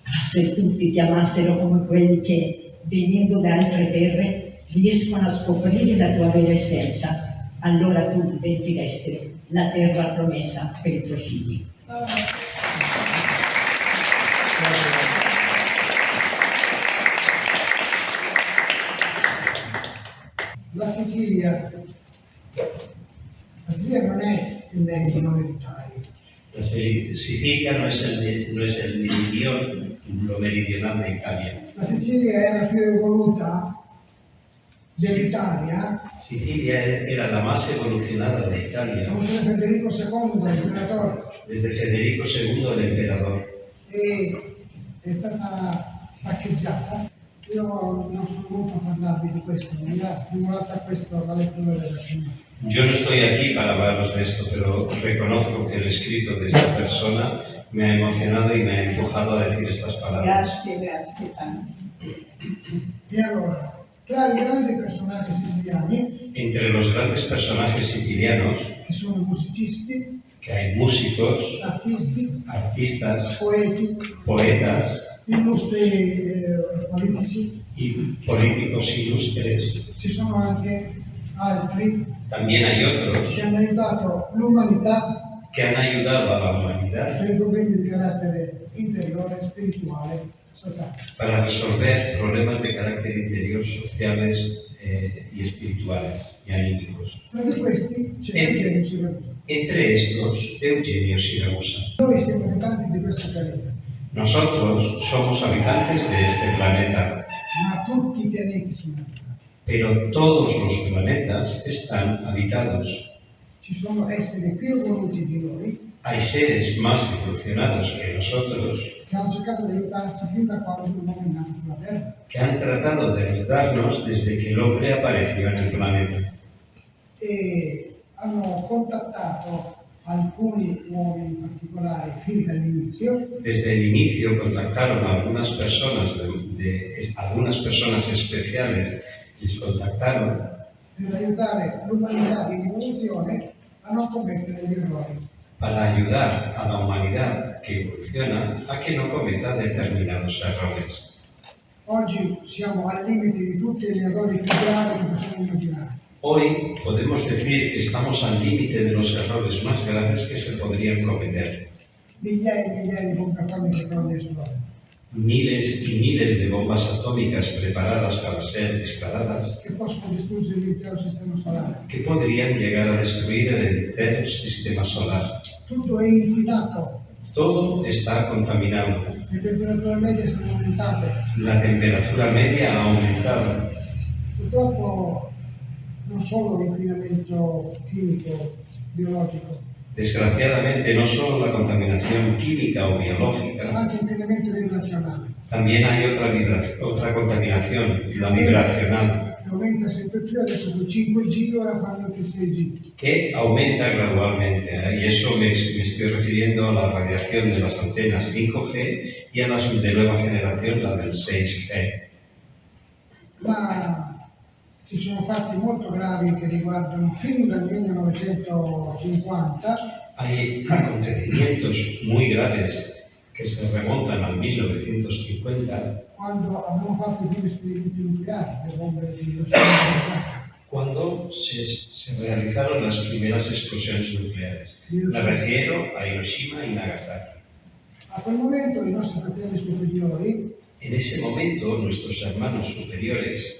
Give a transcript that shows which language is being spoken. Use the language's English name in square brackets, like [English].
[Italian] Se tutti ti amassero come quelli che, venendo da altre terre, riescono a scoprire la tua vera essenza, allora tu diventeresti la terra promessa per i tuoi figli. La Sicilia non è il meridione d'Italia. [Spanish] Sicilia no es el meridión, lo meridional de Italia. [Italian] La Sicilia è la più evoluta dell'Italia. [Spanish] Sicilia era la más evolucionada de Italia. [Italian] Con Federico II, l'imperatore. [Spanish] Desde Federico II, el emperador. [Italian] E è stata saccheggiata. Io non sono molto a parlarvi di questo, mi ha stimolata questo la lettura della Signora. [Spanish] Yo no estoy aquí para hablaros de esto, pero reconozco que el escrito de esta persona me ha emocionado y me ha empujado a decir estas palabras. [Italian] Grazie tanto. E allora, tra i grandi personaggi siciliani, [Spanish] Entre los grandes personajes sicilianos, [Italian] che sono musicisti, [Spanish] que hay músicos, [Italian] artisti, [Spanish] artistas, [Italian] poeti, [Spanish] poetas [Italian] illustri politici, [Spanish] y políticos ilustres, [Italian] ci sono anche altri [Spanish] también hay otros [Italian] che hanno aiutato l'umanità [Spanish] que han ayudado a la humanidad [Italian] per i problemi di carattere interiore, spirituale, sociale. [Spanish] para resolver problemas de carácter interior, sociales y espirituales y anímicos. [Italian] Tra di questi c'è Eugenio Siracusa. [Spanish] Entre estos, Eugenio Siracusa. [Italian] Noi siamo abitanti di questo pianeta, [Spanish] Nosotros somos habitantes de este planeta, [Italian] ma tutti i pianeti sono abitati. [Spanish] pero todos los planetas están habitados. [Italian] Ci sono esseri più evoluti di noi [Spanish] Hay seres más evolucionados que nosotros [Italian] che hanno cercato di aiutarci fin da quando l'uomo è nato sulla Terra. [Spanish] que han tratado de ayudarnos desde que el hombre apareció en el planeta. [Italian] E hanno contattato alcuni uomini particolari fin dall'inizio [Spanish] Desde el inicio contactaron a algunas personas, algunas personas especiales, les contactaron [Italian] per aiutare l'umanità in evoluzione a non commettere gli errori. [Spanish] para ayudar a la humanidad que evoluciona a que no cometa determinados errores. [Italian] Oggi siamo al limite di tutti gli errori più gravi che possiamo immaginare. [Spanish] Hoy podemos decir que estamos al límite de los errores más graves que se podrían cometer. [Italian] Migliaia e migliaia di bombe atomiche pronte a esplodere. [Spanish] Miles y miles de bombas atómicas preparadas para ser disparadas [Italian] Che possono distruggere l'intero sistema solare. [Spanish] que podrían llegar a destruir el entero sistema solar. [Italian] Tutto è inquinato, [Spanish] Todo está contaminado. [Italian] le temperature medie sono aumentate. [Spanish] La temperatura media ha aumentado. [Italian] Purtroppo non solo l'inquinamento chimico, biologico, [Spanish] Desgraciadamente, no solo la contaminación química o [Italian] ma [Spanish] biológica, [Italian] anche l'inquinamento vibrazionale, [Spanish] también hay otra contaminación, la vibracional, [Italian] che aumenta sempre più, adesso con 5G ora fanno anche 6G. [Spanish] que aumenta gradualmente. Y eso me estoy refiriendo a la radiación de las antenas 5G y a las de nueva generación, la del 6G. [Italian] Ma ci sono fatti molto gravi che riguardano fin dal 1950, [Spanish] Hay acontecimientos muy graves que se remontan al 1950, [Italian] quando abbiamo fatto i primi esperimenti nucleari, le bombe di Hiroshima e Nagasaki. [Spanish] cuando se realizaron las primeras explosiones nucleares. Me refiero a Hiroshima y Nagasaki. [Italian] A quel momento i nostri fratelli superiori [Spanish] En ese momento, nuestros hermanos superiores,